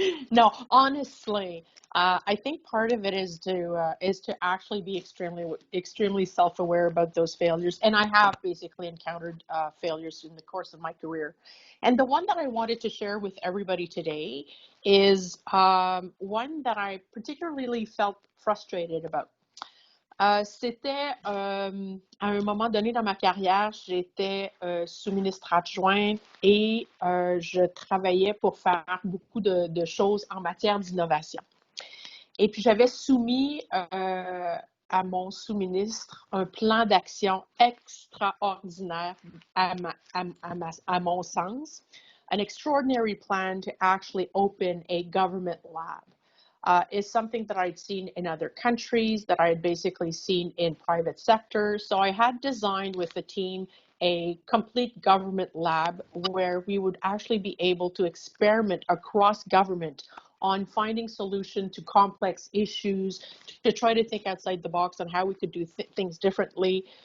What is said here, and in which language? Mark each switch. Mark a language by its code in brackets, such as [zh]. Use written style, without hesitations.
[en] No, honestly, I think part of it is to actually be extremely self-aware about those failures. And I have basically encountered failures in the course of my career. And the one that I wanted to share with everybody today is one that I particularly felt frustrated about. [fr] C'était à un moment donné dans ma carrière, j'étais sous-ministre adjointe et je travaillais pour faire beaucoup de choses en matière d'innovation. Et puis j'avais soumis à mon sous-ministre un plan d'action extraordinaire à mon sens, [en] an extraordinary plan to actually open a government lab. Is something that I'd seen in other countries, that I had basically seen in private sector. So I had designed with the team a complete government lab where we would actually be able to experiment across government on finding solutions to complex issues, to try to think outside the box on how we could do things differently.